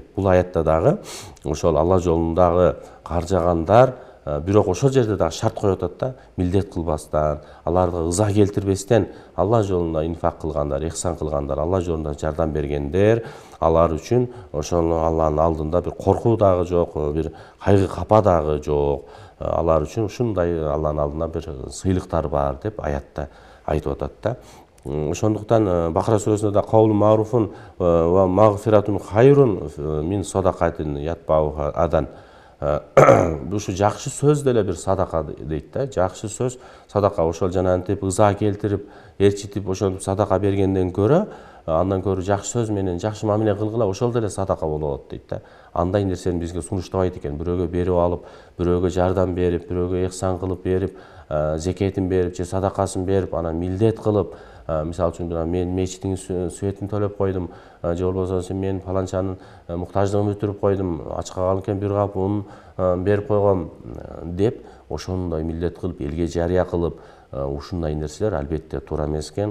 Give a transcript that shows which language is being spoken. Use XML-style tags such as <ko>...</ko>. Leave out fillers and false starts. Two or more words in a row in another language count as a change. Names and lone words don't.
<ky>Бул аятта дагы ошол Алла жолундагы каржагандар, бирок ошол жерде дагы шарт коюп атат да, милдет кылбастан, аларга ыза келтирбестен Алла жолунда инфак кылгандар, ихсан кылгандар, Алла жолунда жардам бергендер, алар үчүн ошол Алланын алдында бир коркуу дагы жок, бир кайгы капа дагы жок. Алар үчүн ушундай Алланын алдында бир сыйлыктар бар деп аятта айтып атат да. Ошондуктан Бакара сүрөсүндө да</ky> <ar>قول معروف و مغفرة خير من صدقة يتبعها أذى.</ar> <ky>Ушу жакшы сөз деле бир садака дейт да. Жакшы сөз садака, ошол жанагынтип ыза келтирип, ээрчитип ошентип садака бергенден көрө, андан көрө жакшы сөз менен жакшы мамиле кылгыла, ошол деле садака болот дейт да. Андай нерсени бизге сунуштабайт экен. Бирөөгө берип алып, бирөөгө жардам берип, бирөөгө ихсан кылып берип, зекетин берип же садакасын берип, анан милдет кылып, мисалы үчүн мен мечиттин светин төлөп койдум, же болбосо мен фаланчанын муктаждыгын өтүрүп койдум, ачка калган экен бир кап унун берип койгом деп, ошондой милдет кылып, элге жарыя кылып, ушундай нерселер албетте туура эмес экен.</ky>